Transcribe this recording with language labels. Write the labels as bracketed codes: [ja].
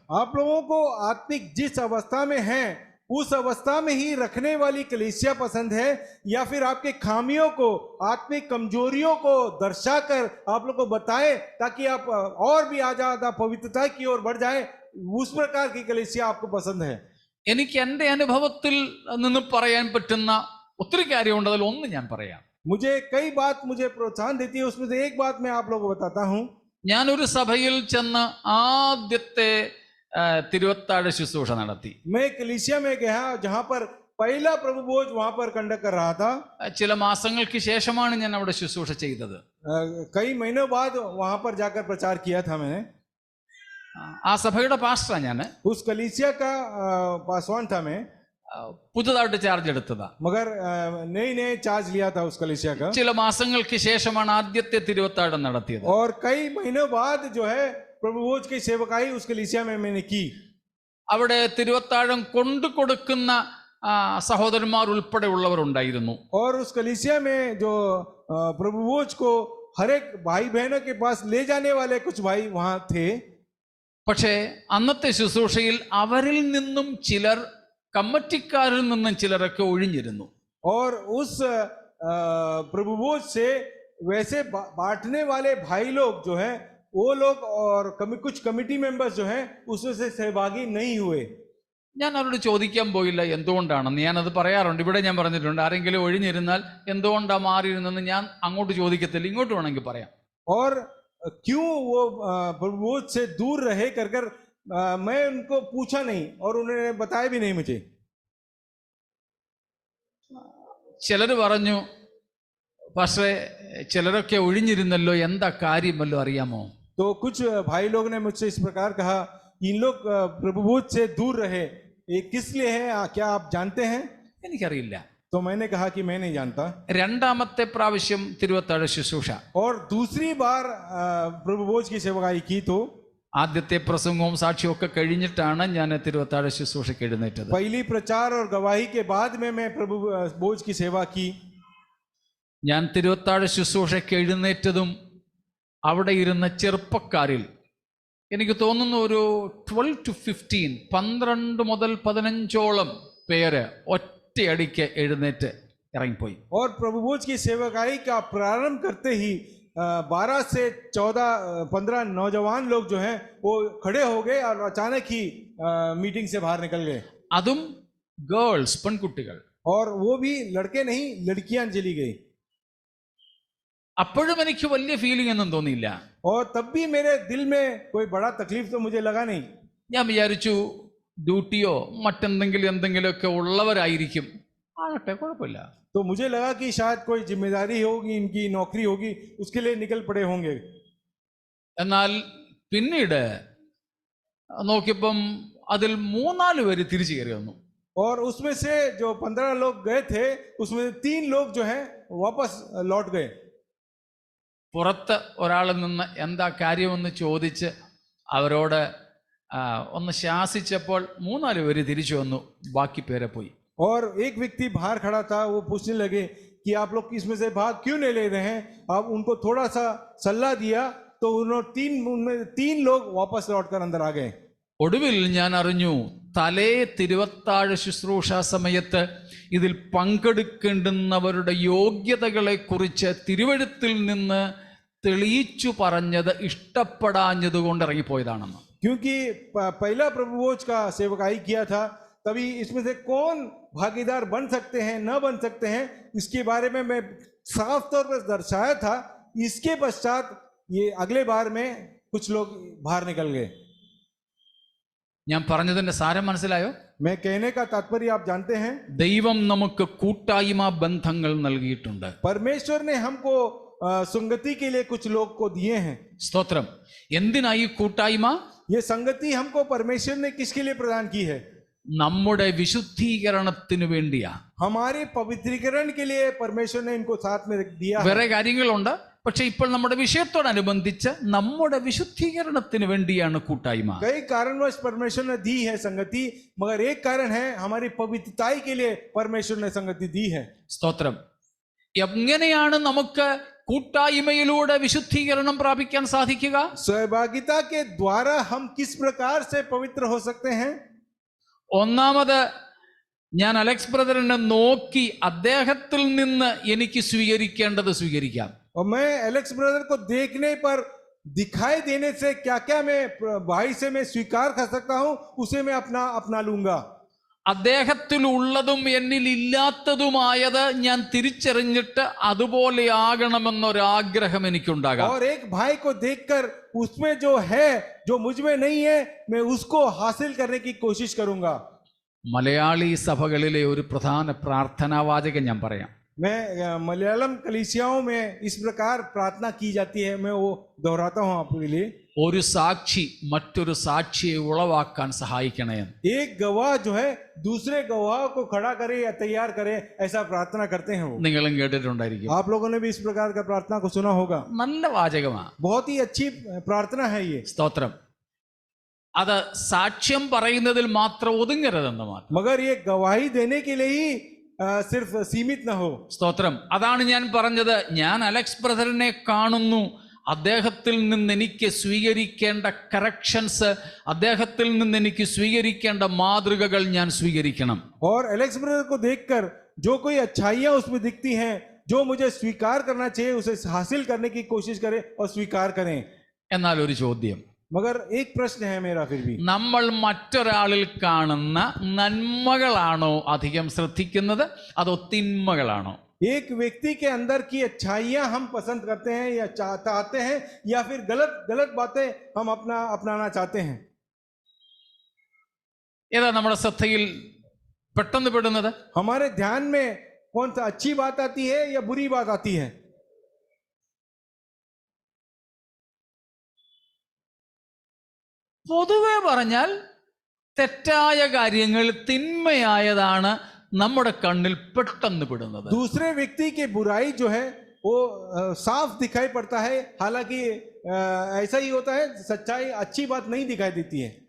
[hi] आप लोगों को आत्मिक जिस अवस्था में है उस अवस्था में ही रखने वाली कलीसिया पसंद है, या फिर आपके खामियों को, आत्मिक कमजोरियों को दर्शाकर आप लोग को बताए ताकि आप और भी ज्यादा पवित्रता की ओर बढ़ जाए, उस प्रकार की कलीसिया आपको पसंद है? [ml] എനിക്ക് എൻ്റെ അനുഭവത്തിൽ നിന്ന് പറയാൻ പറ്റുന്ന ഒത്തിരി കാര്യമുണ്ട്, അതിൽ ഒന്ന് ഞാൻ പറയാം. [hi] मुझे कई बात मुझे प्रोत्साहन देती है, उसमें से एक बात मैं आप लोगों को बताता हूँ। [ml] ഞാനൊരു സഭയിൽ ചെന്ന് ആദ്യത്തെ തിരുവത്താഴ ശുശ്രൂഷ നടത്തി. [hi] मैं कलीसिया में गया जहां पर पहला प्रभु भोज वहां पर कंडक्ट कर रहा था। [ml] ചില മാസങ്ങൾക്ക് ശേഷമാണ് ഞാൻ അവിടെ ശുശ്രൂഷ ചെയ്തത്. [hi] कई महीनों बाद वहां पर जाकर प्रचार किया था मैंने। [ml] ആ സഭയുടെ പാസ്റ്ററാ ഞാൻ. [hi] उस कलीसिया का पासवान था मैं, [ml] പുതുതായിട്ട് ചാർജ് എടുത്തതാ. [hi] मगर नए चार्ज लिया था उस कलीसिया का। [ml] ചില മാസങ്ങൾക്ക് ശേഷമാണ് ആദ്യത്തെ തിരുവത്താഴം നടത്തിയത്. [hi] और कई महीनों बाद जो है प्रभु भोज की सेवकाई उस कलीसिया में मैंने की। [ml] അവിടെ തിരുവത്താഴം കൊണ്ടു കൊടുക്കുന്ന സഹോദരന്മാർ ഉൾപ്പെടെ ഉള്ളവർ ഉണ്ടായിരുന്നു. [hi] और उस कलीसिया में जो प्रभु भोज को हर एक भाई बहनों के पास ले जाने वाले कुछ भाई वहां थे। [ml] പക്ഷേ അന്നത്തെ ശുശ്രൂഷയിൽ അവരിൽ നിന്നും ചിലർ, കമ്മിറ്റിക്കാരിൽ നിന്നും ചിലരൊക്കെ ഒഴിഞ്ഞിരുന്നു. [hi] और उस प्रभु भोज से वैसे बांटने वाले भाई लोग जो है वो लोग और कुछ कमिटी मेंबर्स जो हैं उसमें से सहभागी नहीं हुए। [ml] ഞാൻ അവരോട് ചോദിക്കാൻ പോയില്ല എന്തുകൊണ്ടാണെന്ന്. ഞാനത് പറയാറുണ്ട്, ഇവിടെ ഞാൻ പറഞ്ഞിട്ടുണ്ട്, ആരെങ്കിലും ഒഴിഞ്ഞിരുന്നാൽ എന്തുകൊണ്ടാണ് മാറിയിരുന്നെന്ന് ഞാൻ അങ്ങോട്ട് ചോദിക്കത്തില്ല, ഇങ്ങോട്ട് വേണമെങ്കിൽ പറയാം. [hi] और क्यों वो प्रभु भोज से दूर रहे कर मैं उनको पूछा नहीं और उन्होंने बताया भी नहीं मुझे। [ml] ചിലർ പറഞ്ഞു, പക്ഷേ ചിലരൊക്കെ ഒഴിഞ്ഞിരുന്നല്ലോ, എന്താ കാര്യമല്ലോ അറിയാമോ? [hi] तो कुछ भाई लोग ने मुझसे इस प्रकार कहा, इन लोग प्रभु भोज से दूर रहे, ये किस लिए है, क्या आप जानते हैं? [ml] എനിക്കറിയില്ല. [hi] तो मैंने कहा कि मैं नहीं जानता। [ml] രണ്ടാമത്തെ പ്രാവശ്യം തിരുവത്താഴ ശുശ്രൂഷ, [hi] और दूसरी बार प्रभु भोज की सेवकाई की तो [ml] ആദ്യത്തെ പ്രസംഗവും സാക്ഷ്യവും ഒക്കെ കഴിഞ്ഞിട്ടാണ് ഞാൻ തിരുവത്താഴ ശുശ്രൂഷയ്ക്ക് എഴുന്നേറ്റത്. [hi] पहली प्रचार और गवाही के बाद में मैं प्रभु भोज की सेवा की। [ml] ഞാൻ തിരുവത്താഴ ശുശ്രൂഷയ്ക്ക് എഴുന്നേറ്റതും അവിടെ ഇരുന്ന ചെറുപ്പക്കാരിൽ എനിക്ക് തോന്നുന്നു ഒരു 12 to 15, 12 മുതൽ 15ഓളം പേര് ഒറ്റയടിക്ക് എഴുന്നേറ്റ് ഇറങ്ങിപ്പോയി. [hi] और प्रभु भोज की सेवकाई का प्रारंभ करते ही 12 से 14, 15 नौजवान लोग जो हैं वो खड़े हो गए और अचानक ही मीटिंग से बाहर निकल गए। [ml] അതും ഗേൾസ്, പെൺകുട്ടികൾ. [hi] और वो भी लड़के नहीं, लड़कियां चली गई। [ml] അപ്പോഴും എനിക്ക് വലിയ ഫീലിംഗ് ഒന്നും തോന്നിയില്ല. [hi] और तब भी मेरे दिल में कोई बड़ा तकलीफ तो मुझे लगा नहीं। [ml] ഞാൻ വിചാരിച്ചു ഡ്യൂട്ടിയോ എന്തെങ്കിലുമൊക്കെ ഉള്ളവരായിരിക്കും, ആകട്ടെ കുഴപ്പമില്ല. [hi] तो मुझे लगा कि शायद कोई जिम्मेदारी होगी, इनकी नौकरी होगी, उसके लिए निकल पड़े होंगे। [ml] എന്നാൽ പിന്നീട് നോക്കിയപ്പം അതിൽ 3-4 പേര് തിരിച്ചു കയറി വന്നു. [hi] और उसमें से जो 15 लोग गए थे उसमें 3 लोग जो हैं वापस लौट गए। [ml] പുറത്ത് ഒരാളിൽ നിന്ന് എന്താ കാര്യമെന്ന് ചോദിച്ച് അവരോട് ഒന്ന് ശാസിച്ചപ്പോൾ 3-4 പേര് തിരിച്ചു വന്നു, ബാക്കി പേരെ പോയി. [hi] और एक व्यक्ति बाहर खड़ा था, वो पूछने लगे कि आप लोग इसमें से भाग क्यों नहीं ले रहे हैं। आप उनको थोड़ा सा सलाह दिया तो उन्होंने 3 लोग वापस लौटकर अंदर आ गए। [ml] ഒടുവിൽ ഞാൻ അറിഞ്ഞു, തലേ തിരുവത്താഴ ശുശ്രൂഷ സമയത്ത് ഇതിൽ പങ്കെടുക്കേണ്ടുന്നവരുടെ യോഗ്യതകളെ കുറിച്ച് തിരുവെഴുത്തിൽ നിന്ന് തെളിയിച്ചു പറഞ്ഞത് ഇഷ്ടപ്പെടാഞ്ഞതുകൊണ്ട് ഇറങ്ങിപ്പോയതാണെന്ന്. [hi] क्योंकि पहला प्रभु भोज का सेवकाई किया था, तभी इसमें से कौन भागीदार बन सकते हैं न बन सकते हैं, इसके बारे में मैं साफ तौर पर दर्शाया था। इसके पश्चात ये अगले बार में कुछ लोग बाहर निकल गए। [ml] ഞാൻ പറഞ്ഞതിന്റെ സാരം മനസ്സിലായോ? [hi] मैं कहने का तात्पर्य आप जानते हैं, [ml] ദൈവം നമുക്ക് കൂട്ടായ്മ ബന്ധങ്ങൾ നൽകിയിട്ടുണ്ട്. [hi] परमेश्वर ने हमको संगति के लिए कुछ लोग को दिए हैं। [ml] സ്തോത്രം. എന്തിനായി കൂട്ടായ്മ? [hi] ये संगति हमको परमेश्वर ने किसके लिए प्रदान की है? [ml] നമ്മുടെ വിശുദ്ധീകരണത്തിന് വേണ്ടിയാ. [hi] हमारे पवित्रीकरण के लिए परमेश्वर ने इनको साथ में दिया है। [ml] വേറെ കാര്യങ്ങളുണ്ട്, പക്ഷെ ഇപ്പോൾ നമ്മുടെ വിഷയത്തോടനുബന്ധിച്ച് നമ്മുടെ വിശുദ്ധീകരണത്തിന് വേണ്ടിയാണ് കൂട്ടായ്മ. [hi] कई कारणवश परमेश्वर ने दी है संगति, मगर एक कारण है हमारी पवित्रताई के लिए परमेश्वर ने संगति दी है। [ml] സ്തോത്രം. എങ്ങനെയാണ് നമുക്ക് കൂട്ടായ്മയിലൂടെ വിശുദ്ധീകരണം പ്രാപിക്കാൻ സാധിക്കുക? [hi] सहभागिता के द्वारा हम किस प्रकार से पवित्र हो सकते हैं? [ml] ഒന്നാമത്, ഞാൻ അലക്സ് ബ്രദറിനെ നോക്കി അദ്ദേഹത്തിൽ നിന്ന് എനിക്ക് സ്വീകരിക്കേണ്ടത് സ്വീകരിക്കാം. [hi] और मैं एलेक्स ब्रदर को देखने पर दिखाई देने से क्या क्या मैं भाई से मैं स्वीकार कर सकता हूं, उसे मैं अपना लूंगा। [ml] അദ്ദേഹത്തിൽ ഉള്ളതും എന്നിൽ ഇല്ലാത്തതുമായത് ഞാൻ തിരിച്ചറിഞ്ഞിട്ട് അതുപോലെ ആകണമെന്നൊരാഗ്രഹം എനിക്കുണ്ടാകാം. [hi] और एक भाई को देखकर उसमें जो है जो मुझ में नहीं है, मैं उसको हासिल करने की कोशिश करूंगा। [ml] മലയാളി സഭകളിലെ ഒരു പ്രധാന പ്രാർത്ഥനാവാചകം ഞാൻ പറയാം. [hi] मैं मलयालम कलीसियाओं में इस प्रकार प्रार्थना की जाती है, मैं वो दोहराता हूं आपके लिए। [ml] ഒരു സാക്ഷി മറ്റൊരു സാക്ഷിയെ ഉളവാക്കാൻ സഹായിക്കണേ. [hi] एक गवाह जो है दूसरे गवाह को खड़ा करे या तैयार करे, ऐसा प्रार्थना करते हैं वो। [ml] നിങ്ങളും കേട്ടിട്ടുണ്ടായിരിക്കും. [hi] आप लोगों ने भी इस प्रकार का प्रार्थना को सुना होगा। [ml] നല്ല വാചകമാണ്. [hi] बहुत ही अच्छी प्रार्थना है ये। [ml] സ്തോത്രം. അത് സാക്ഷ്യം പറയുന്നതിൽ മാത്രം ഒതുങ്ങരുതെന്ന് മാത്രം. [hi] मगर ये गवाही देने के लिए ही सिर्फ सीमित न हो। [ml] സ്തോത്രം. അതാണ് ഞാൻ പറഞ്ഞത്. ഞാൻ അലക്സ് ബ്രദറിനെ കാണുന്നു, അദ്ദേഹത്തിൽ നിന്ന് എനിക്ക് സ്വീകരിക്കേണ്ട കറക്ഷൻസ്, അദ്ദേഹത്തിൽ നിന്ന് എനിക്ക് സ്വീകരിക്കേണ്ട മാതൃകകൾ ഞാൻ സ്വീകരിക്കണം. [hi] और एलेक्स ब्रदर को देखकर जो कोई अच्छाइयां उसमें दिखती हैं, जो मुझे स्वीकार करना चाहिए, उसे हासिल करने की कोशिश करें और स्वीकार करें। [ml] എന്നാൽ ഒരു ചോദ്യം, [hi] मगर एक प्रश्न है मेरा फिर भी, [ml] നമ്മൾ മറ്റൊരാളിൽ കാണുന്ന നന്മകളാണോ അധികം ശ്രദ്ധിക്കുന്നത്, അതോ തിന്മകളാണോ? [hi] एक व्यक्ति के अंदर की अच्छाइयां हम पसंद करते हैं या चाहते हैं, या फिर गलत गलत बातें हम अपनाना चाहते हैं? [ml] ഏതാ നമ്മുടെ ശ്രദ്ധയിൽ പെട്ടെന്ന് പെടുന്നത്? [hi] हमारे ध्यान में कौन सा अच्छी बात आती है या बुरी बात आती है? [ml] പൊതുവെ പറഞ്ഞാൽ തെറ്റായ കാര്യങ്ങൾ, തിന്മയായതാണ് നമ്മുടെ കണ്ണിൽ പെട്ടെന്ന് പെടുന്നത്. [hi] दूसरे व्यक्ति की बुराई जो है वो साफ दिखाई पड़ता है, हालांकि ऐसा ही होता है, सच्चाई अच्छी बात नहीं दिखाई देती है।